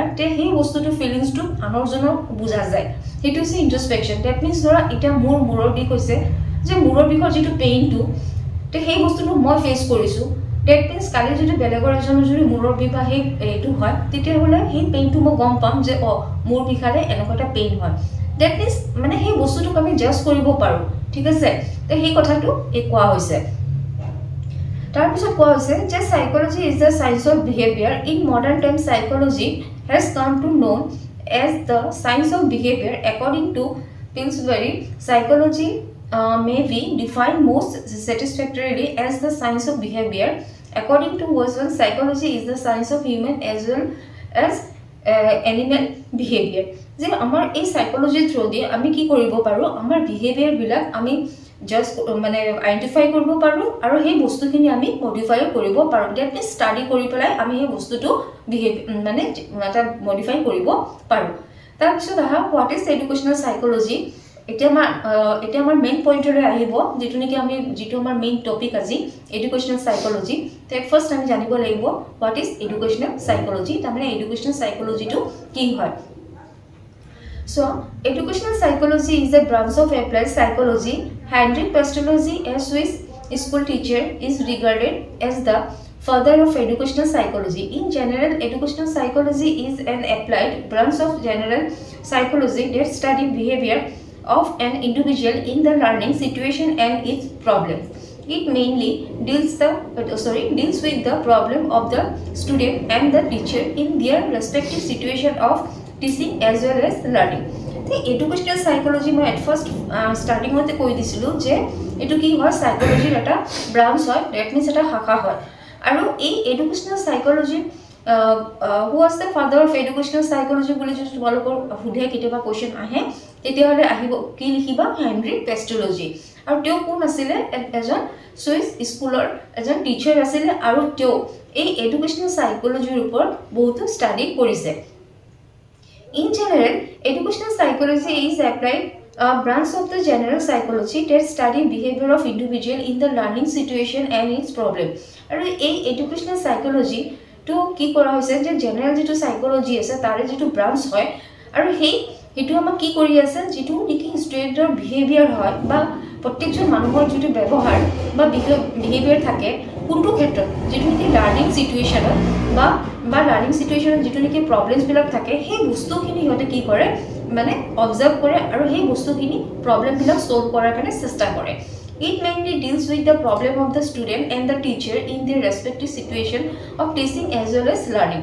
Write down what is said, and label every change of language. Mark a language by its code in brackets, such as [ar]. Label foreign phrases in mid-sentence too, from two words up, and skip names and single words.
[as] তে সেই বস্তুটো ফিলিংছটো আনৰজনৰ বুজা যায় হেতু হৈছে ইন্ট্ৰস্পেকশন [en] that means [as] ধৰা এটা মূৰৰ বিষ হৈছে যে মূৰৰ বিষৰ যেটো পেইনটো তে সেই বস্তুটো মই ফেস কৰিছো [en] that means [as] কালি যদি বেলেগৰ এজনৰ যদি মূৰৰ বিষ বা সেই এটো হয় তেতিয়া হলে সেই পেইনটো মই গম পাম যে মূৰ বিষালে এনেকুৱা পেইন হয় দ্যাট মিন্স মানে সেই বস্তুটো আমি জাজ কৰিব পাৰো ঠিক আছে তে সেই কথাটো কোৱা হৈছে তাৰ পিছত কোৱা হৈছে যে [en] psychology is the science of behavior in modern time psychology has come to known as the science of behavior according to Pillsbury psychology may be defined most satisfactorily as the science of behavior according to Watson psychology is the science of human as well as animal behavior [as] যে আমাৰ এই সাইকোলজি থ্ৰু দি আমি কি কৰিব পাৰো আমাৰ বিহেভিয়াৰ বিলাক আমি জাস্ট মানে আইডেন্টিফাই কৰিব পাৰো আৰু সেই বস্তুখিনি আমি মডিফাই কৰিব পাৰো [en] that means [as] স্টাডি কৰি পেলাই আমি সেই বস্তুটো মানে এটা মডিফাই কৰিব পাৰো তাৰ পিছত আহা [en] what is educational psychology [as] এতিয়া আমাৰ মেইন পইণ্টৰে আহিব যেটো নেকি আমি যেটো আমাৰ [en] main topic [as] আজি [en] educational psychology [as] তে ফাৰ্স্ট আমি জানিব লাগিব [en] what is educational psychology [as] তাৰমানে [en] educational psychology [as] কি হয় [en] So, educational psychology is a branch of applied psychology. Henry Pestalozzi, a Swiss school teacher, is regarded as the father of educational psychology. In general, educational psychology is an applied branch of general psychology that studies behavior of an individual in the learning situation and its problems. It mainly deals with the problem of the student and the teacher in their respective situation of teaching as well as learning. The educational psychology [as] মই [en] at first starting [as] মতে কৈ দিছিলো যে এটো কি হয় সাইকোলজিৰ এটা ব্রাঞ্চ হয় [en] that means [as] এটা শাখা হয় আৰু এই [en] educational psychology who was the father of educational psychology [as] বুলি যদি তোমালোকৰ হুধে কিবা কোৱেশ্চন আহে তেতিয়া হলে আহিব কি লিখিবা হেনৰি পেস্টালজি আৰু তেওঁ কোন আছিল এজন সুইস স্কুলৰ এজন টিচাৰ আছিল আৰু তেওঁ এই [en] educational psychology [as] ওপৰত বহুত ষ্টাডি কৰিছে [en] In general, educational psychology is applied branch of the general psychology that study behavior of individual in the learning situation and its problem. [as] আৰু এই [en] educational psychology [as] to কি কৰা হৈছে যে general যেটো psychology আছে তাৰে যেটো branch হয় আৰু হেতু আমাক কি কৰি আছে যেটো নেকি ষ্টুডেন্টৰ behavior হয় বা প্ৰত্যেকজন মানুহৰ যেটো ব্যৱহাৰ বা behavior থাকে কোনটো ক্ষেত্ৰত যেটো নেকি [en] learning situation [as] বা [en] learning situation [as] যেটো নেকি প্ৰবলেমছবিলাক থাকে সেই বস্তুখিনি সিহঁতে কি কৰে মানে অবজাৰ্ভ কৰে আৰু সেই বস্তুখিনি প্ৰবলেমবিলাক সলভ কৰাৰ কাৰণে চেষ্টা কৰে [en] It mainly deals with the problem of the student and the teacher in their respective situation of teaching as well as learning.